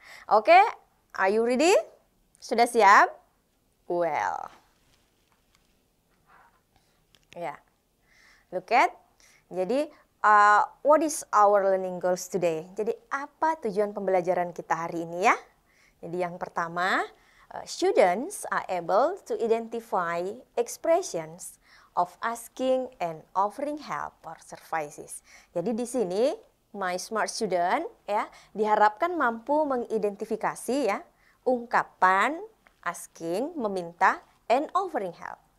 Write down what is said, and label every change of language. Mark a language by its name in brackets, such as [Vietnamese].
[English] Oke, are you ready? [Indonesian] Sudah siap? [English] Well. Ya. Look at. [Indonesian] Jadi, [English] what is our learning goals today? [Indonesian] Jadi apa tujuan pembelajaran kita hari ini ya? Jadi yang pertama, [English] students are able to identify expressions of asking and offering help or services. [Indonesian] Jadi di sini [English] my smart student [Indonesian] ya diharapkan mampu mengidentifikasi ya ungkapan asking, meminta, [English] and offering help.